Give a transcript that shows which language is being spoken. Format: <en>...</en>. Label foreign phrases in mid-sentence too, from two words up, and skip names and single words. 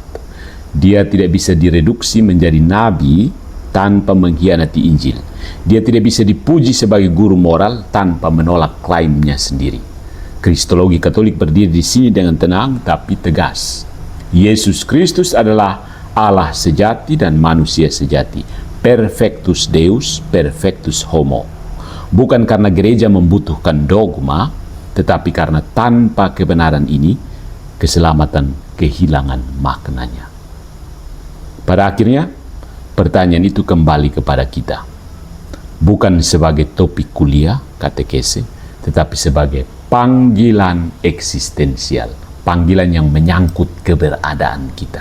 <id>Dia tidak bisa direduksi menjadi nabi tanpa mengkhianati Injil. Dia tidak bisa dipuji sebagai guru moral tanpa menolak klaimnya sendiri. Kristologi Katolik berdiri di sini dengan tenang tapi tegas. Yesus Kristus adalah Allah sejati dan manusia sejati.</id> <la>Perfectus Deus, perfectus homo.</la> <id>Bukan karena gereja membutuhkan dogma, tetapi karena tanpa kebenaran ini, keselamatan kehilangan maknanya. Pada akhirnya, pertanyaan itu kembali kepada kita. Bukan sebagai topik kuliah, katekese, tetapi sebagai panggilan eksistensial, panggilan yang menyangkut keberadaan kita.</id>